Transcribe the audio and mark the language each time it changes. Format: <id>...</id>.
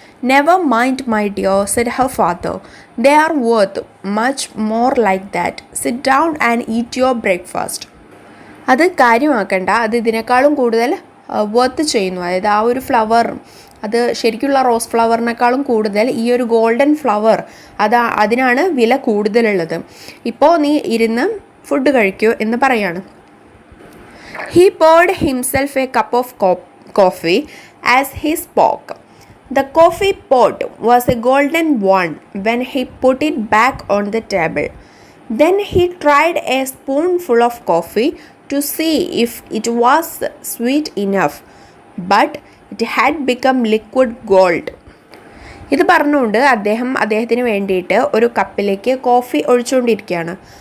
<en>"Never mind, my dear," said her father. "They are worth much more like that. Sit down and eat your breakfast."</en> <ml>അത് കാര്യമാക്കണ്ട, അത് ഇതിനേക്കാളും കൂടുതൽ worth ചെയ്യുന്നു. അതായത് ആ ഒരു ഫ്ലവർ, അത് ശരിക്കുള്ള റോസ് ഫ്ലവറിനേക്കാളും കൂടുതൽ ഈ ഒരു ഗോൾഡൻ ഫ്ലവർ അതിനാണ് വില കൂടുതലുള്ളത്. ഇപ്പോൾ നീ ഇരുന്ന് ഫുഡ് കഴിക്കൂ എന്ന് പറയാണ്.</ml> <en>He poured himself a cup of coffee as he spoke. The coffee pot was a golden one when he put it back on the table. Then he tried a spoonful of coffee to see if it was sweet enough, but it had become liquid gold.</en> <ml>ഇത് പറഞ്ഞുകൊണ്ട് അദ്ദേഹത്തിന് വേണ്ടിയിട്ട് ഒരു കപ്പിലേക്ക് coffee ഒഴിച്ചുകൊണ്ടിരിക്കുകയാണ്.</ml>